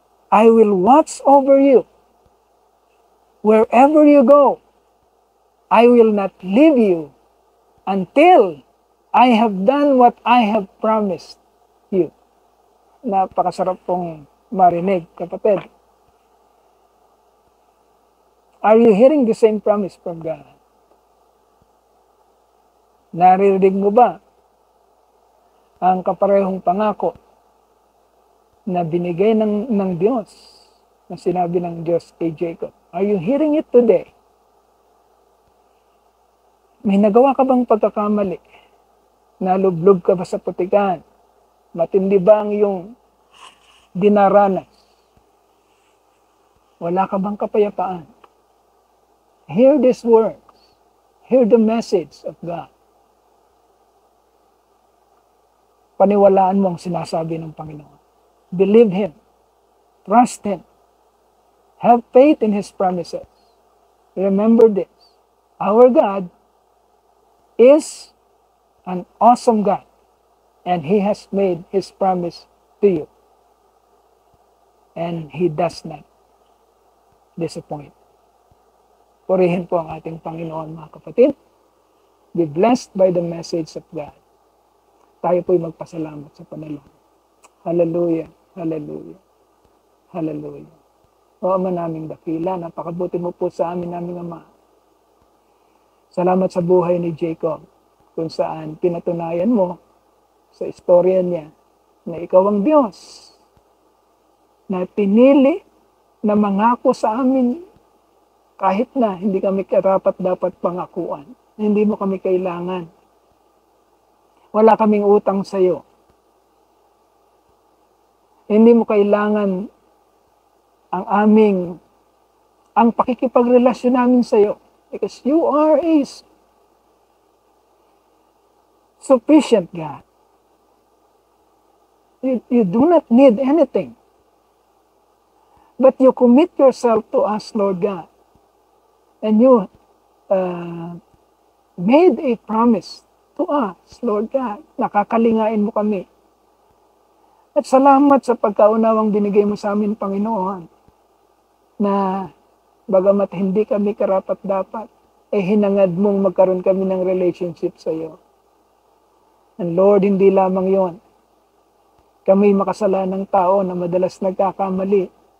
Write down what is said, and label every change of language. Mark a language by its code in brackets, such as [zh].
[en] I will watch over you. Wherever you go, I will not leave you until I have done what I have promised you. [tl] Napakasarap pong marinig, kapatid. [en] Are you hearing the same promise from God? [tl] Naririnig mo ba ang kaparehong pangako na binigay ng Diyos, na sinabi ng Diyos kay Jacob? [en] Are you hearing it today? [tl] May nagawa ka bang pagkakamali? Nalublob ka ba sa putikan? Matindi ba ang iyong dinaranas? Wala ka bang kapayapaan? [en] Hear these words. Hear the message of God. [tl] Paniwalaan mo ang sinasabi ng Panginoon. [en] Believe Him. Trust Him. Have faith in His promises. Remember this. Our God is an awesome God, and He has made His promise to you. And He does not disappoint. [tl] Purihin po ang ating Panginoon, mga kapatid. [en] Be blessed by the message of God. [tl] Tayo po'y magpasalamat sa panalangin. Hallelujah, hallelujah, hallelujah. O Ama naming dakila, napakabuti mo po sa amin naming Ama. Salamat sa buhay ni Jacob, kung saan pinatunayan mo sa istorya niya na ikaw ang Diyos na pinili na mangako sa amin kahit na hindi kami karapat-dapat pangakuan. Hindi mo kami kailangan. Wala kaming utang sa iyo. Hindi mo kailangan ang pakikipagrelasyon namin sa iyo. [en] Because you are a sufficient God. You do not need anything. But you commit yourself to us, Lord God. And you made a promise to us, Lord God. [tl] Nakakalingain mo kami. At salamat sa pagkaunawang binigay mo sa amin, Panginoon, na bagamat hindi kami karapat-dapat, hinangad mong magkaroon kami ng relationship sa iyo. [en] And Lord, [tl] hindi lamang yon. Kami makasalanang tao na madalas nagkakamali.